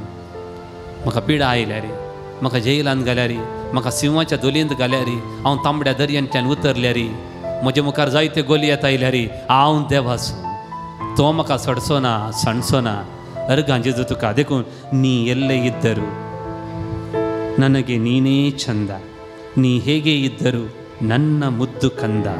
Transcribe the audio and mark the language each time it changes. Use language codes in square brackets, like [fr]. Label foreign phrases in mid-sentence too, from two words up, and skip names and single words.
[kok] म्हाका पिडा आयल्या रे, म्हाका जेलांत घाल्या रे, म्हाका सिंहाच्या दोलयेंत घाल्या रे, हांव तांबड्या दर्यांतल्यान उतरल्या रे, म्हजे मुखार जायते गोली येता आयल्या रे, हांव देवाचो. तो म्हाका सोडचो ना, सणचो ना. अर्गां जेजू तुका. देखून [kn] नी ಎಲ್ಲೇ ಇದ್ದರು ನನಗೆ ನೀನೇ ಚಂದ, ನೀ ಹೇಗೆ ಇದ್ದರು ನನ್ನ ಮುದ್ದು ಕಂದ.